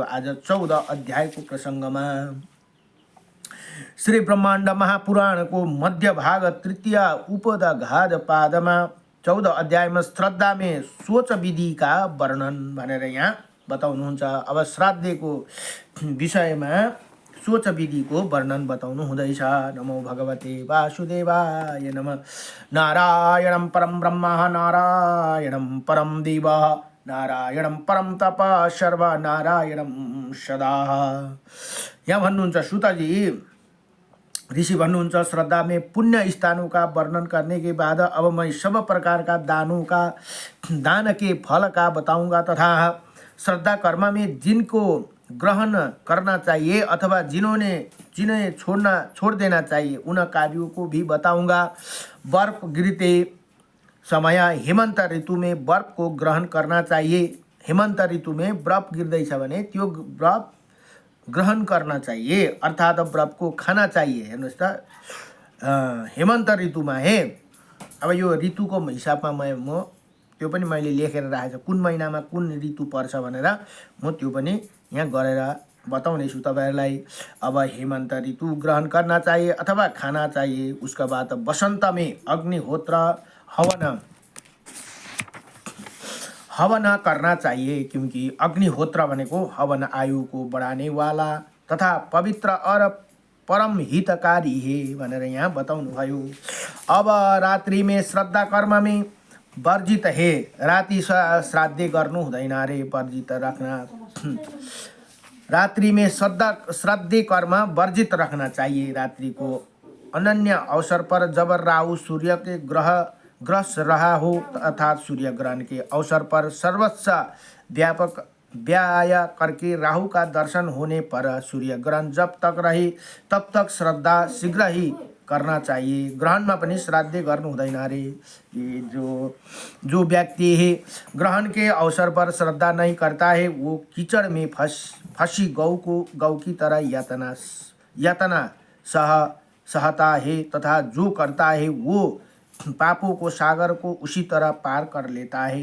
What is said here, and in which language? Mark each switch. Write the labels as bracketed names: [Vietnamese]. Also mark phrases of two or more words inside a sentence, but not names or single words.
[Nepali] आज 14 अध्यायको प्रसङ्गमा श्री ब्रह्माण्ड महापुराणको मध्य भाग 3 उपदघात पादमा 14 अध्यायमा श्रद्धामे सोच विधिका वर्णन भनेर यहाँ बताउनुहुन्छ। अब श्राद्धको विषयमा सोच विधिको वर्णन बताउनु हुँदैछ। [Sanskrit] नमो भगवते वासुदेवाय नमः। नारायणं परम ब्रह्म नारायणं परम देव नारायणं परम तप सर्व नारायणं सदा। [Nepali] यहाँ भन्नुहुन्छ सुतजी, ऋषि भन्नुहुन्छ [Hindi] श्रद्धा में पुण्य स्थानों का वर्णन करने के बाद अब मैं सब प्रकार का दान के फल का बताऊंगा तथा श्रद्धा कर्म में जिनको ग्रहण करना चाहिए अथवा जिन्हें छोड़ देना चाहिए उन कार्यों को भी बताऊंगा। बर्फ गिरते समय हेमंत ऋतु में बर्फ को ग्रहण करना चाहिए। हेमंत ऋतु में [Nepali] बर्फ गिर्दैछ भने त्यो बर्फ [Hindi] ग्रहण करना चाहिए अर्थात बर्फ को खाना चाहिए। [Nepali] हेर्नुहोस् त हेमन्त ऋतुमा हे, अब यो ऋतुको हिसाबमा म त्यो पनि मैले लेखेर राखेको छु कुन महिनामा कुन ऋतु पर्छ भनेर म त्यो पनि यहाँ गरेर बताउने छु तपाईहरुलाई। [Hindi] अब हेमन्त ऋतु ग्रहण करना चाहिए अथवा खाना चाहिए। उसका बाद बसंत में अग्निहोत्र हवन करना चाहिए क्योंकि अग्निहोत्र भनेको हवन आयु को बढ़ाने वाला तथा पवित्र और परम हितकारी है [Nepali] भनेर यहाँ बताउनु भयो। [Hindi] अब रात्रि में श्रद्धा कर्म में वर्जित है। [Nepali] राति श्राद्ध गर्नु हुँदैन रे, वर्जित राख्न। [Hindi] रात्रि में श्राद्ध कर्म वर्जित रखना चाहिए। रात्रि को अनन्य अवसर पर जब राहु सूर्य के ग्रस रहा हो अर्थात सूर्य ग्रहण के अवसर पर सर्वस्व व्यापक व्याय करके राहु का दर्शन होने पर सूर्य ग्रहण जब तक रहे तब तक श्रद्धा शीघ्र ही करना चाहिए। [Nepali] ग्रहण में पनि श्राद्ध गर्नु हुँदैन रे। [Hindi] ये जो व्यक्ति है ग्रहण के अवसर पर श्रद्धा नहीं करता है वो कीचड़ में फंसी गौ की तरह यातना सहता है तथा जो करता है वो पापों को सागर को उसी तरह पार कर लेता है।